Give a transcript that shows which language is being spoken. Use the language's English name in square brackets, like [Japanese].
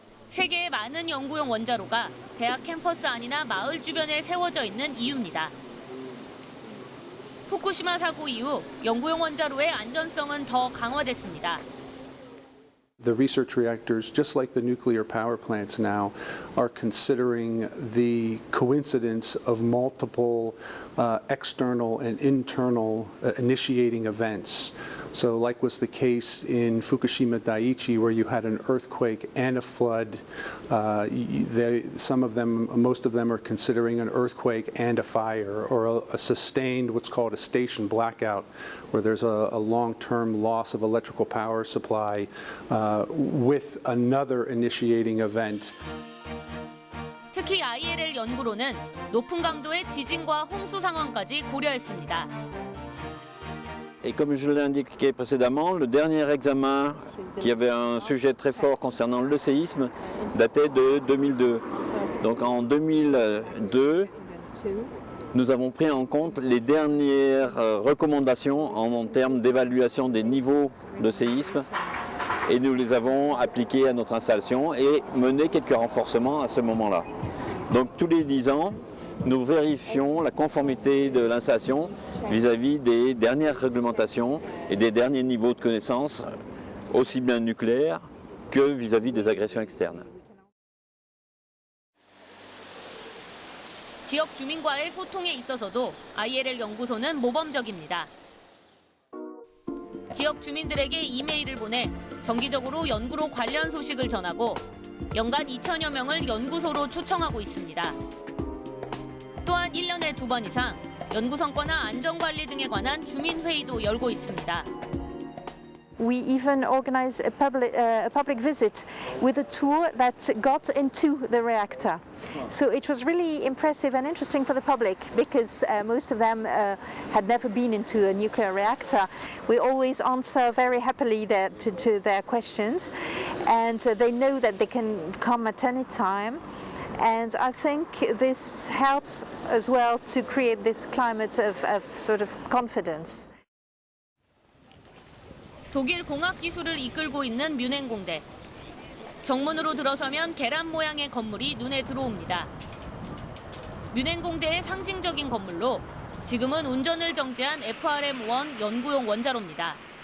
[Korean] 세계의 많은 연구용 원자로가 대학 캠퍼스 안이나 마을 주변에 세워져 있는 이유입니다. 후쿠시마 사고 이후 연구용 원자로의 안전성은 더 강화됐습니다. [English] The research reactors, just like the nuclear power plants now, are considering the coincidence of multiple external and internal initiating events. So like was the case in Fukushima Daiichi, where you had an earthquake and a flood. Most of them are considering an earthquake and a fire, or a sustained, what's called a station blackout, where there's a long-term loss of electrical power supply with another initiating event. [Korean] 특히 ILL 연구로는 높은 강도의 지진과 홍수 상황까지 고려했습니다. [French] Et comme je l'ai indiqué précédemment, le dernier examen qui avait un sujet très fort concernant le séisme datait de 2002. Donc en 2002, nous avons pris en compte les dernières recommandations en termes d'évaluation des niveaux de séisme et nous les avons appliquées à notre installation et mené quelques renforcements à ce moment-là. Donc tous les 10 ans, nous vérifions la conformité de l'installation vis-à-vis des dernières réglementations et des derniers niveaux de connaissances, aussi bien nucléaires que vis-à-vis des agressions externes. [Korean] 지역 주민과의 소통에 있어서도 ILL 연구소는 모범적입니다. 지역 주민들에게 이메일을 보내 정기적으로 연구로 관련 소식을 전하고 연간 2천여 명을 연구소로 초청하고 있습니다. 또한 1년에 2번 이상 연구 성과나 안전관리 등에 관한 주민회의도 열고 있습니다. [English] We even organized a public visit with a tour that got into the reactor. So it was really impressive and interesting for the public because most of them had never been into a nuclear reactor. We always answer very happily to their questions, and they know that they can come at any time. And I think this helps as well to create this climate of sort of confidence. [Korean] 독일 공학 기술을 이끌고 있는 뮌헨공대. 정문으로 들어서면 계란 모양의 건물이 눈에 들어옵니다. 뮌헨공대의 상징적인 건물로 지금은 운전을 정지한 FRM-1 연구용 원자로입니다.